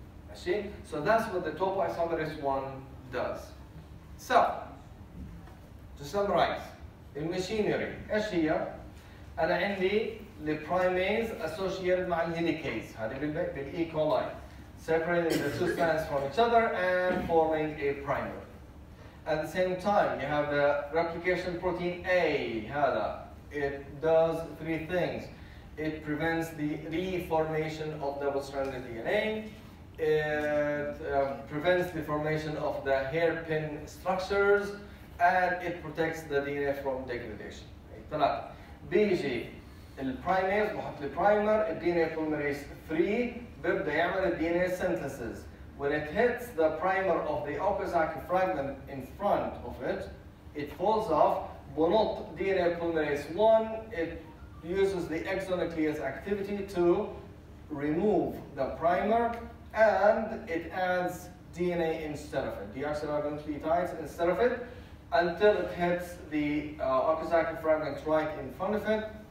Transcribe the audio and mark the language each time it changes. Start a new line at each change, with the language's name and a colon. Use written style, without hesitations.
Arabic: ماشي؟
English: So that's what the topoisomerase 1 does. So, to summarize,
Arabic: الماشينري إيش هي؟ أنا عندي البرايميز associated مع الهيليكيز، هذه بالإي كولاي.
English: Separating the two strands from each other and forming a primer. At the same time, you have the replication protein A. It does three things. It prevents the reformation of double-stranded DNA. It prevents the formation of the hairpin structures, and it protects the DNA from degradation.
Arabic: ثلاثة. بيجي البرايميز بحط البرايمر الDNA polymerase 3 بيبدأ يعمل الDNA synthesis.
English: When it hits the primer of the Okazaki fragment in front of it, it falls off. بنط DNA polymerase 1, it uses the exonuclease activity to remove the primer, and it adds DNA instead of it, deoxyribonucleotides instead of it, until it hits the Okazaki fragment right in front of it.